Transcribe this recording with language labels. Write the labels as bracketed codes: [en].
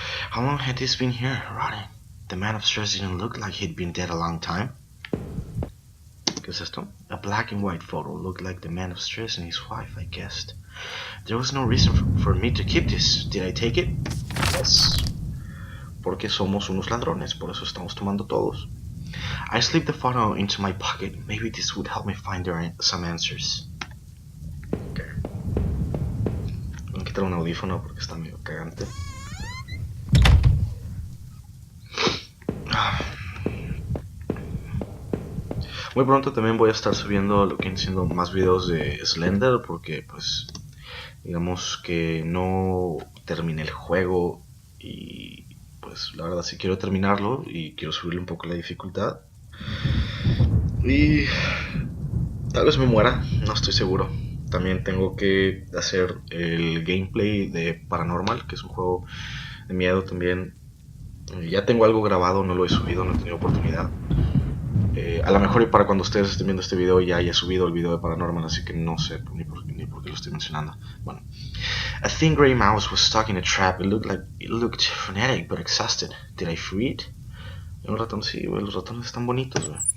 [en] How long had this been here, rotting? The man upstairs didn't look like he'd been dead a long time. [es] ¿Qué es esto? [en] A black and white photo looked like the man upstairs and his wife, I guessed. There was no reason for me to keep this. Did I take it? Yes. [es] Porque somos unos ladrones, por eso estamos tomando todos. [en] I slipped the photo into my pocket. Maybe this would help me find some answers. [es] Okay. Voy a quitar un audífono porque está medio cagante. Muy pronto también voy a estar subiendo lo que vienen siendo más videos de Slender, porque pues digamos que no terminé el juego y pues la verdad sí quiero terminarlo y quiero subirle un poco la dificultad. Y tal vez me muera, no estoy seguro. También tengo que hacer el gameplay de Paranormal, que es un juego de miedo también. Ya tengo algo grabado, no lo he subido, no he tenido oportunidad. A lo mejor y para cuando ustedes estén viendo este video ya haya subido el video de Paranormal, así que no sé ni por qué lo estoy mencionando. Bueno. [en] A thin grey mouse was stuck in a trap. It looked frenetic but exhausted. Did I free it? [es] Un ratón, sí, güey, los ratones están bonitos, güey.